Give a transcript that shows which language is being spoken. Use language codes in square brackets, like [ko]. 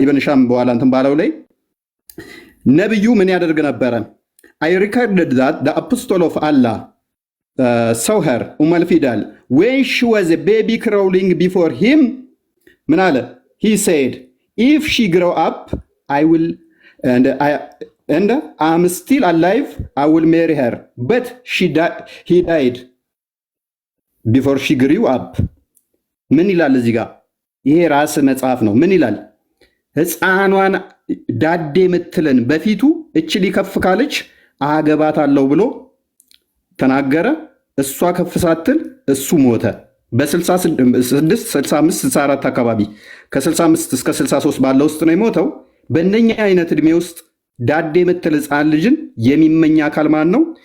[am] ኢብን ሻም በኋላ እንትን ባለው ላይ ነብዩ ምን ያደርግ ነበረ? [en] አይ ሪከርድድ ዛት ዘ አፖስቶል ኦፍ አላህ ሰው ሄር ኡመል ፊዳል ዌን ሺ ዋዝ ኤ ቤቢ ክራውሊንግ ቢፎር ሂም [am] ምን አለ? [en] ሂ ሴድ ኢፍ ሺ ግሮው አፕ አይ ዊል and I'm still alive, I will marry her. But he died before she grew up. [am] ምን ይላል እዚህ ጋር? ይሄ ራስ መጽሐፍ ነው። ምን ይላል? ሕፃኗን ዳዴ ምትለን በፊቱ እች ሊከፍ ካለች አገባታለሁ ብሎ ተናገረ። እሷ ከፍ ሳትል እሱ ሞተ። በ66 65 64 አካባቢ ከ65 እስከ 63 ባለው ውስጥ ነው የሞተው። በእነኛ አይነት እድሜ ውስጥ ዳዴ የምትል ሕፃን ልጅን የሚመኝ አካል ማን ነው?